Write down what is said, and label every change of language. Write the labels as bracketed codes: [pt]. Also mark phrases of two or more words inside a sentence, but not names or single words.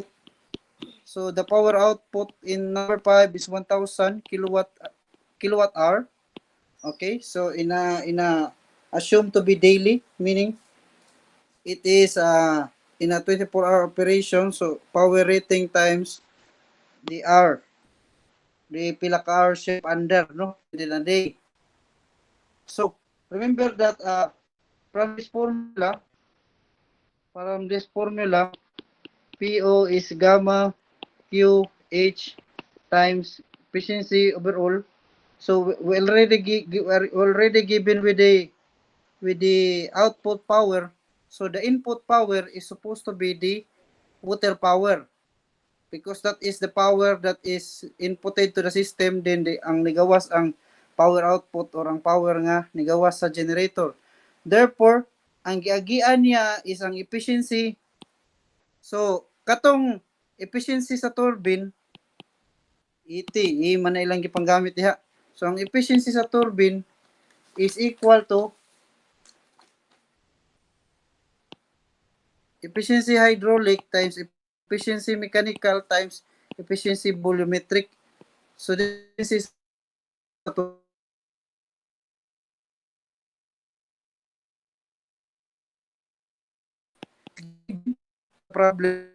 [en] So the power output in number 5 is 1000 kilowatt hour. Okay, so in a assumed to be daily, meaning it is in a 24-hour operation. So power rating times the hour, [ceb] the pila ka hour shift [en] under, no, within a day. So remember that from this formula, PO is gamma QH times efficiency overall. So we already given with the output power. So the input power is supposed to be the water power, because that is the power that is inputted to the system. [ceb] Then ang nigawas ang [en] power output [ceb] or ang power nga nigawas sa generator. Therefore, ang giagian niya is ang efficiency. So katong [en] efficiency sa turbine, [ceb] man na ilang gipanggamit diha. [en] So ang efficiency sa turbine is equal to efficiency hydraulic times efficiency mechanical times efficiency volumetric. So this is problem.